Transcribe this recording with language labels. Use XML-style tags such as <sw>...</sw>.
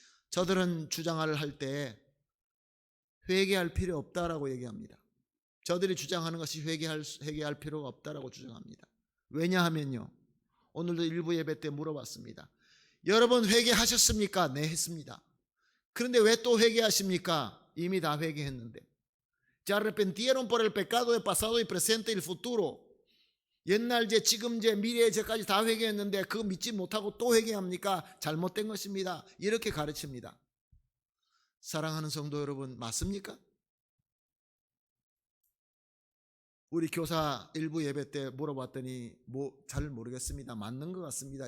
<ko>저들은 주장을 할 때 회개할 필요 없다라고 얘기합니다. 저들이 주장하는 것이 회개할 필요가 없다라고 주장합니다. 왜냐하면요, 오늘도 일부 예배 때 물어봤습니다. 여러분 회개하셨습니까? 네, 했습니다. 그런데 왜 또 회개하십니까? 이미 다 회개했는데.</ko> <es>Se arrepintieron por el pecado de pasado y presente y el futuro.</es> <ko>옛날 죄, 지금 죄, 미래의 죄까지 다 회개했는데 그거 믿지 못하고 또 회개합니까? 잘못된 것입니다. 이렇게 가르칩니다. 사랑하는 성도 여러분, 맞습니까? 우리 교사 일부 예배 때 물어봤더니 잘 모르겠습니다. 맞는 것 같습니다.</ko>